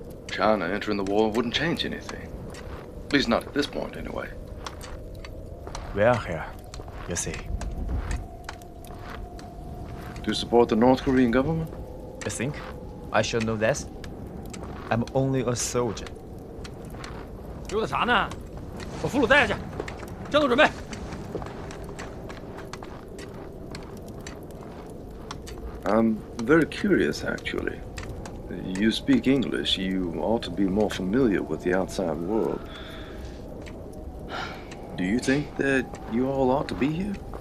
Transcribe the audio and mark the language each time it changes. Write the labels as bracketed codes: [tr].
[en] China entering the war wouldn't change anything. At least not at this point, anyway. We are here, you see. To support the North Korean government? You think I should know this? I'm only a soldier. [zh] 溜达啥呢？把俘虏带下去，战斗准备。 [en] I'm very curious, actually. You speak English. You ought to be more familiar with the outside world. Do you think that you all ought to be here?